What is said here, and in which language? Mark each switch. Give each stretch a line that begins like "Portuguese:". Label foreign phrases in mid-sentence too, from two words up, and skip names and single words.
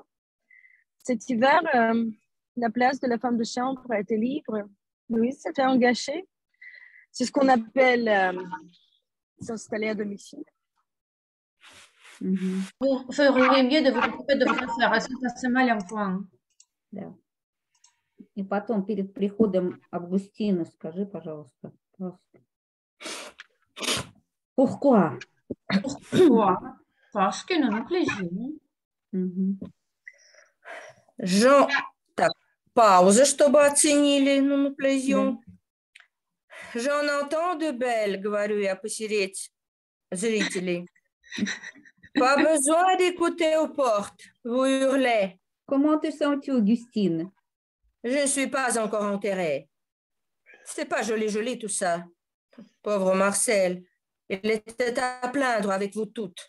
French: Cet hiver, la place de la femme de chambre a été libre. Louise s'est fait engager. C'est ce qu'on appelle s'installer à domicile. Vous feriez mieux de vous occuper de votre affaire. Elle se passe mal en point.
Russian: Да. И потом, перед приходом Августина, скажи, пожалуйста.
French: Pourquoi? Pourquoi? Parce que nous nous plaisions. Jean,
Russian: так, пауза, чтобы оценили, ну, плезион.
French: J'en entends de belles,
Russian: говорю я, посереть зрителей.
French: Pas besoin d'écouter aux portes, vous hurlez. Comment te sens-tu, Augustine? Je ne suis pas encore enterrée. C'est pas joli tout ça. Pauvre Marcel, il était à plaindre avec vous toutes.